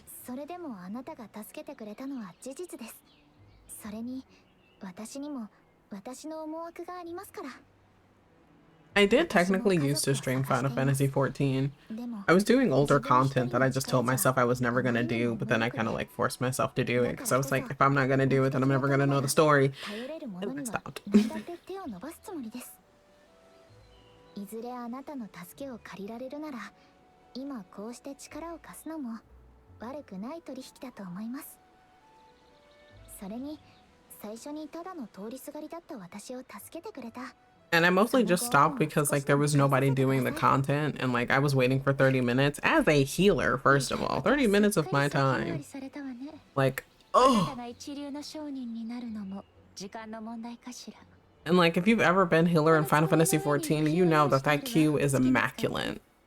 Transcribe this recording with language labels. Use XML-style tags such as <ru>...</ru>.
<ja>それでもあなたが助けてくれたのは事実です。それに私にも 私の思惑がありますから。</ja> <en>I did technically used to stream Final Fantasy XIV. I was doing older content that I just told myself I was never gonna do, but then I kind of like forced myself to do it because I was like, if I'm not gonna do it, then I'm never gonna know the story. And I stopped.</en> <ja>手を伸ばすつもりです。いずれあなたの助けを借りられるなら、今こうして力を貸すのも悪くない取引だと思います。それに 最初にただの通りすがりだった私を助けてくれた。</ja> <en>And I mostly just stopped because like there was nobody doing the content and like I was waiting for 30 minutes as a healer. First of all, 30 minutes of my time. Like, oh. And like if you've ever been healer in Final Fantasy XIV, you know that that queue is immaculate.</en>